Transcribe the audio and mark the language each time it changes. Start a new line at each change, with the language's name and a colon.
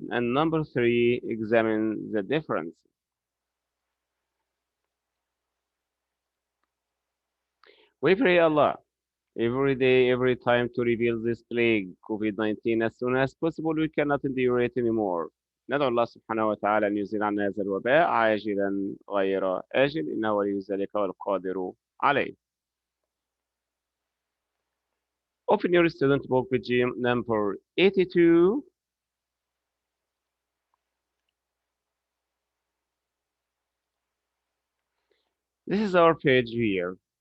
English: And number 3, examine the difference. We pray Allah every day, every time to reveal this plague, COVID-19, as soon as possible. We cannot endure it anymore.
Arabic: ندعو الله سبحانه وتعالى أن يزيل عنا هذا الوباء عاجلا غير آجل، إنه ولي ذلك والقادر عليه.
English: Open your student book page number 82. This is our page here.